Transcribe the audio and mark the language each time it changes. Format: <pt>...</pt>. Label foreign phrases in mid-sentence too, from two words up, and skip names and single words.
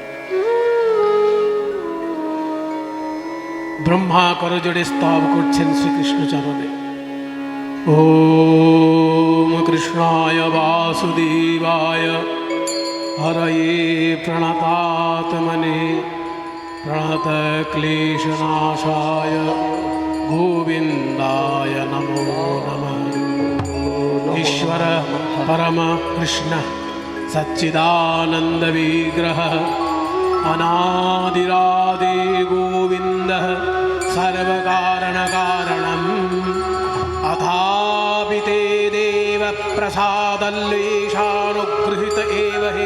<bn>ব্রহ্মা করজোড়ে স্তব করছেন শ্রীকৃষ্ণ চরণে।</bn> <sa>ওম কৃষ্ণায় বাসুদেবায় হরয়ে প্রণতাত্মনে প্রণত ক্লেশনাশায় গোবিন্দায় নমো নমঃ। ईश्वर परम कृष्ण सच्चिदानंद विग्रह अनादिरादि गोविन्दः सर्वकारणकारणम् अथापि ते देवप्रसादल्लेशानुगृहीत एव हि</sa>